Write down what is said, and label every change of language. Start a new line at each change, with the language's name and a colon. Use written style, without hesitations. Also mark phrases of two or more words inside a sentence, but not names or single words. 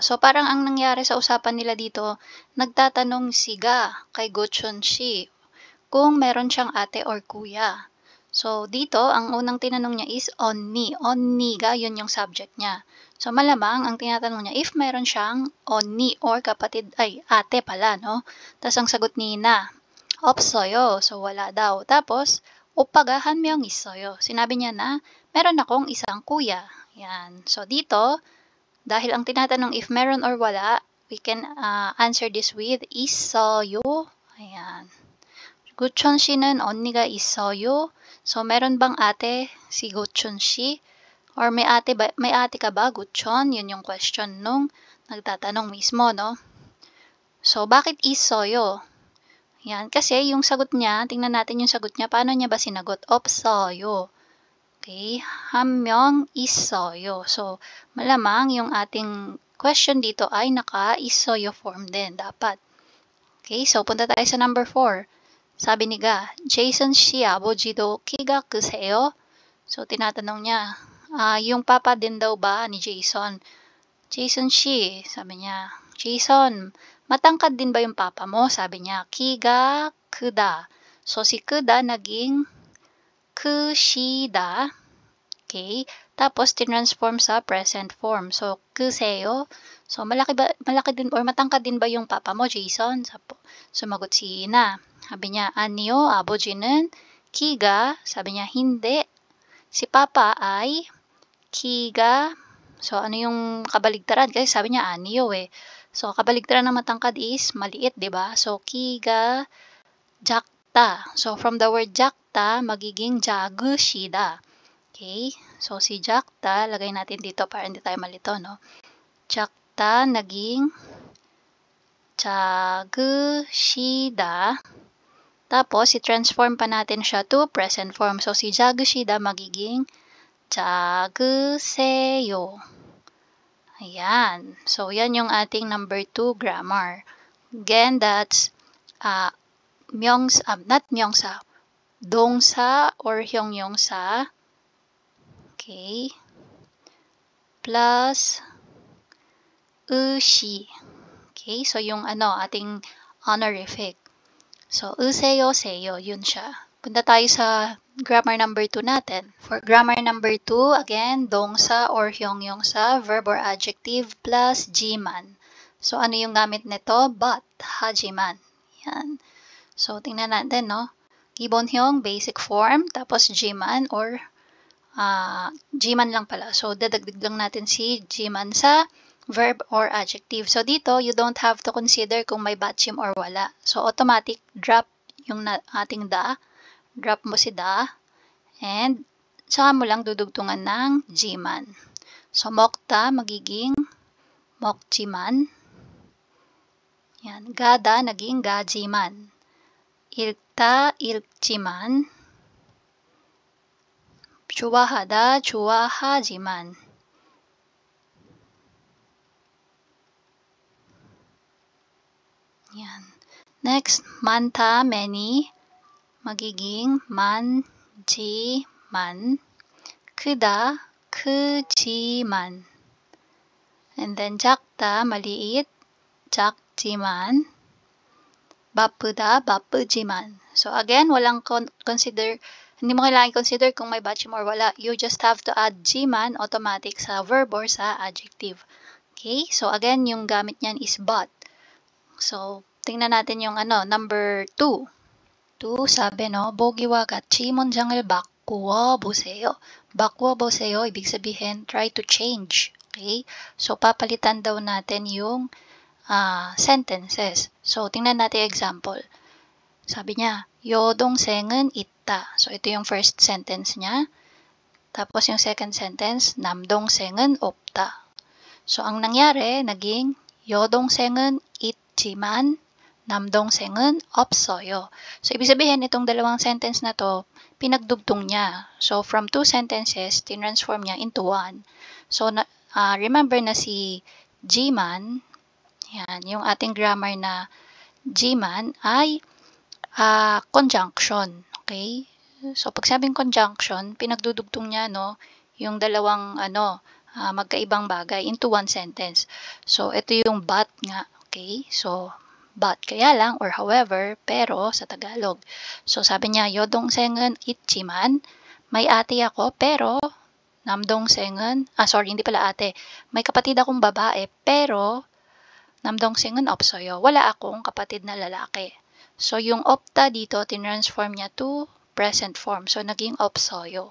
Filipino: So, parang ang nangyari sa usapan nila dito, nagtatanong siga kay Gochon Shi kung meron siyang ate or kuya. So, dito, ang unang tinanong niya is 언니.
Korean: 언니가,
Filipino: yun yung subject niya. So, malamang, ang tinatanong niya, if meron siyang 언니 or kapatid, ay, ate pala, no? Tapos, ang sagot ni na, 없어요. So, wala daw. Tapos,
Korean: 오빠가 한 명 있어요.
Filipino: Sinabi niya na, meron akong isang kuya. Yan. So, dito, dahil ang tinatanong if meron or wala,
English: we can answer this with 있어요.
Filipino: Ayan.
Korean: 구천 씨는 언니가 있어요.
Filipino: So, meron bang ate si Gochon Shi? Or may ate ka ba, Gochon? Yun yung question nung nagtatanong mismo, no? So, bakit 있어요? Yan. Kasi yung sagot niya, tingnan natin yung sagot niya. Paano niya ba sinagot?
Korean: 없어요. Okay. 한 명 있어요.
Filipino: So, malamang yung ating question dito ay naka-있어요 form din. Dapat. Okay. So, punta tayo sa number 4. Sabi ni Ga,
Korean: Jason 씨 아버지도 키가 크세요?
Filipino: So, tinatanong niya, yung papa din daw ba ni Jason? Jason 씨, sabi niya, Jason, matangkad din ba yung papa mo? Sabi niya,
Korean: 키가 크다.
Filipino: So, si kda naging kushida. Okay? Tapos, tinransform sa
English: present form.
Filipino: So, kuseyo. So, malaki din or matangkad din ba yung papa mo, Jason? Sumagot si Ina. Sabi niya, anyo,
Korean: 아버지는 키가.
Filipino: Sabi niya, hindi. Si papa ay kiga. So, ano yung kabaligtaran? Kasi sabi niya, anyo eh. So, kabaligtaran ng matangkad is maliit, di ba? So, kiga, jakta. So, from the word jakta, magiging jagushida. Okay? So, si jakta, lagay natin dito para hindi tayo malito, no? Jakta, naging jagushida. Tapos, i-transform pa natin siya
English: to present form.
Filipino: So, si jagushida magiging jaguseyo. Ayan. So, yan yung ating number 2 grammar.
English: Again, that's not 명사, 동사 or 형용사. Okay. Plus 의시. Okay.
Filipino: So, yung ating honorific. So,
Korean: 으세요, 세요.
Filipino: Yun siya. Punta tayo sa grammar number 2 natin.
English: For grammar number 2, again, 동사 or 형용사, verb or adjective plus 지만. So,
Filipino: ano yung gamit nito? But, 하지만. Yan. So, tingnan natin, no? 기본형,
English: basic form,
Filipino: tapos 지만 or 지만 lang pala. So, dadagdag lang natin si 지만 sa verb or adjective. So, dito, you don't have to consider kung may batchim or wala. So, automatic, drop yung ating da. Drop mo si da. And, saka mo lang dudugtungan ng jiman. So, 먹다 magiging 먹지만. Yan. 가다 naging 가지만.
Korean: 읽다 읽지만. 좋아하다 좋아하지만.
Filipino: Yan.
English: Next,
Korean: 많다 many. magiging 많지만. 크다 크지만.
English: And then 작다 maliit 작지만.
Korean: 바쁘다 바쁘지만.
Filipino: So again, walang hindi mo kailangan consider kung may batchim or wala.
English: You just have to add jiman automatic
Filipino: sa verb or sa adjective.
English: Okay?
Filipino: So again, yung gamit niyan is but. So tingnan natin yung number 2. 2, sabi no,
Korean: 보기와 같이 문장을 바꾸어 보세요. 바꾸어 보세요,
Filipino: ibig sabihin,
English: try to change.
Filipino: Okay? So, papalitan daw natin yung sentences. So, tingnan natin example. Sabi niya,
Korean: 여동생은 있다.
Filipino: So, ito yung first sentence niya. Tapos, yung second sentence,
Korean: 남동생은 없다.
Filipino: So, ang nangyari, naging,
Korean: 여동생은 있지만, 남동생은 없어요.
Filipino: So, ibig sabihin, itong dalawang sentence na to, pinagdugtong niya. So, from 2 sentences, tinransform niya
English: into 1.
Filipino: So, remember na si jiman, yan, yung ating grammar na jiman ay conjunction. Okay? So, pag sabing conjunction, pinagdudugtong niya, no, yung dalawang, magkaibang bagay
English: into 1 sentence.
Filipino: So, ito yung but nga. Okay? So, but kaya lang or however, pero sa Tagalog. So sabi niya,
Korean: 여동생은 있지만,
Filipino: may ate ako pero 남동생은, hindi pala ate, may kapatid akong babae pero 남동생은 없어요. Wala akong kapatid na lalaki. So yung opta dito, tinransform niya
English: to present form.
Filipino: So naging 없어요.